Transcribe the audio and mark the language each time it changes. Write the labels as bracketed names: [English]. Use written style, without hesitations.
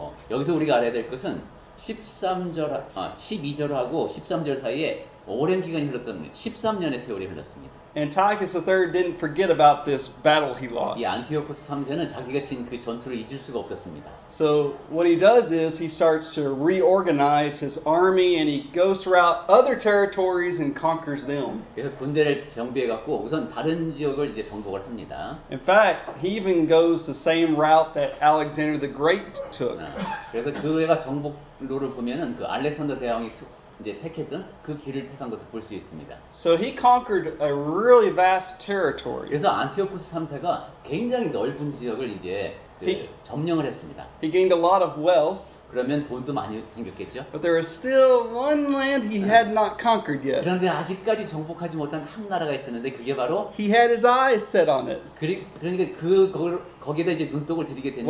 [Korean] 여기서 우리가 알아야 될 것은 12절하고 13절 사이에 오랜 기간이 흘렀던 13년의 세월이 흘렀습니다. [English] Antiochus III didn't forget about this battle he lost. [Korean] 이 안티오코스 3세는 자기가 친 그 전투를 잊을 수가 없었습니다. [English] So what he does is he starts to reorganize his army, and he goes throughout other territories and conquers them. [Korean] 그래서 군대를 정비해 갖고 우선 다른 지역을 이제 정복을 합니다. [English] In fact, he even goes the same route that Alexander the Great took. [Korean] 그래서 그 애가 정복로를 보면은 그 알렉산더 대왕이 이제 택했던 그 길을 택한 것도 볼 수 있습니다. [English] So he conquered a really vast territory. [Korean] 그래서 안티오쿠스 3세가 굉장히 넓은 지역을 이제 점령을 했습니다. [English] He gained a lot of wealth. [Korean] 그러면 돈도 많이 생겼겠죠? [English] But there was still one land he had not conquered yet. [Korean] 그런데 아직까지 정복하지 못한 한 나라가 있었는데 그게 바로 [English] He had his eyes set on it. [Korean] 그러니까 거기에다 이제 눈독을 들이게 됐는데